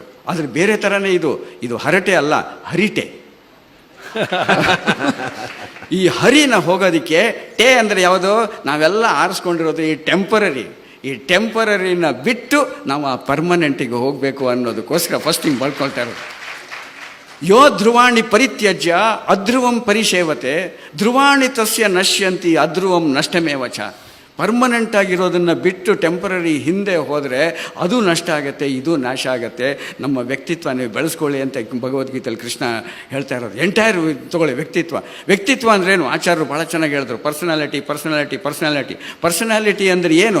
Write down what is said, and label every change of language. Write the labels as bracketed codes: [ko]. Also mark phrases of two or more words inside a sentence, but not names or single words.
[kn] ಆದರೆ ಬೇರೆ ಥರನೇ ಇದು ಹರಟೆ ಅಲ್ಲ, ಹರಿಟೆ. ಈ ಹರಿನ ಹೋಗೋದಕ್ಕೆ ಟೇ ಅಂದರೆ ಯಾವುದು? ನಾವೆಲ್ಲ ಆರಿಸ್ಕೊಂಡಿರೋದು ಈ ಟೆಂಪರರಿನ ಬಿಟ್ಟು ನಾವು ಆ ಪರ್ಮನೆಂಟಿಗೆ ಹೋಗಬೇಕು ಅನ್ನೋದಕ್ಕೋಸ್ಕರ ಫಸ್ಟ್ ಹಿಂಗೆ ಬರ್ಕೊಳ್ತಾ ಇರೋದು. [sa] ಯೋ ಧ್ರುವಾಣಿ ಪರಿತ್ಯಜ್ಯ ಅಧ್ರುವಂ ಪರಿಷೇವತೆ ಧ್ರುವಾಣಿ ತಸ್ಯ ನಶ್ಯಂತಿ ಅಧ್ರುವಂ ನಷ್ಟಮೇವಚ. [kn] ಪರ್ಮನೆಂಟ್ ಆಗಿರೋದನ್ನು ಬಿಟ್ಟು ಟೆಂಪರರಿ ಹಿಂದೆ ಹೋದರೆ ಅದು ನಷ್ಟ ಆಗುತ್ತೆ, ಇದು ನಾಶ ಆಗುತ್ತೆ. ನಮ್ಮ ವ್ಯಕ್ತಿತ್ವ ನೀವು ಬೆಳೆಸ್ಕೊಳ್ಳಿ ಅಂತ ಭಗವದ್ಗೀತೆಯಲ್ಲಿ ಕೃಷ್ಣ ಹೇಳ್ತಾ ಇರೋದು. ಎಂಟೈರ್ ತೊಗೊಳ್ಳಿ ವ್ಯಕ್ತಿತ್ವ ಅಂದ್ರೇನು? ಆಚಾರ್ಯರು ಭಾಳ ಚೆನ್ನಾಗಿ ಹೇಳಿದ್ರು. ಪರ್ಸನಾಲಿಟಿ ಅಂದರೆ ಏನು?